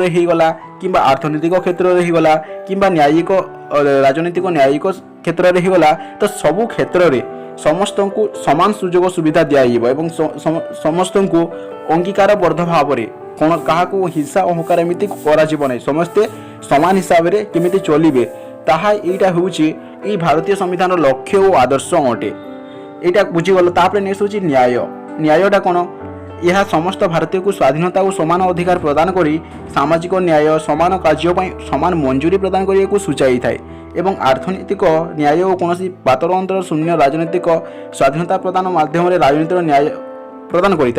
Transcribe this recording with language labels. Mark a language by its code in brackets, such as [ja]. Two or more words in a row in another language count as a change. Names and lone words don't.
[or] ହେଇଗଲା କିମ୍ବା ଅର୍ଥନୈତିକ କ୍ଷେତ୍ରରେ ହେଇଗଲା କିମ୍ବା ନ୍ୟାୟିକ ରାଜନୈତିକ ନ୍ୟାୟିକ କ୍ଷେତ୍ରରେ ହେଇଗଲା ତ ସବୁ କ୍ଷେତ୍ରରେ ସମସ୍ତଙ୍କୁ ସମାନ ସୁଯୋଗ ସୁବିଧା ଦିଆଯିବ ଏବଂ ସମସ୍ତଙ୍କୁ ଅଙ୍ଗୀକାରବଦ୍ଧ ଭାବରେ କ'ଣ କାହାକୁ ହିଂସା ଅହଙ୍କାର ଏମିତି କରାଯିବ ନାହିଁ ସମସ୍ତେ ସମାନ ହିସାବରେ କେମିତି ଚଳିବେ ତାହା ଏଇଟା ହେଉଛି ଏଇ ଭାରତୀୟ ସମ୍ବିଧାନର ଲକ୍ଷ୍ୟ ଓ ଆଦର୍ଶ ଅଟେ। ଏଇଟା ବୁଝିଗଲ। ତାପରେ ନେକ୍ସଟ ହଚ୍ଛେ ନ୍ୟାୟ। ନ୍ୟାୟଟା କୋଣ? ଏହା ସମସ୍ତ ଭାରତୀୟକୁ ସ୍ୱାଧୀନତା ଓ ସମାନ ଅଧିକାର ପ୍ରଦାନ କରି ସାମାଜିକ ନ୍ୟାୟ, ସମାନ କାର୍ଯ୍ୟ ପାଇଁ ସମାନ ମଞ୍ଜୁରୀ ପ୍ରଦାନ କରିବାକୁ ସୂଚାଇଥାଏ ଏବଂ ଅର୍ଥନୈତିକ ନ୍ୟାୟ ଓ କୌଣସି ପାତର ଅନ୍ତର ଶୂନ୍ୟ ରାଜନୈତିକ ସ୍ୱାଧୀନତା ପ୍ରଦାନ ମାଧ୍ୟମରେ ରାଜନୀତିର ନ୍ୟାୟ ପ୍ରଦାନ କରିଥାଏ।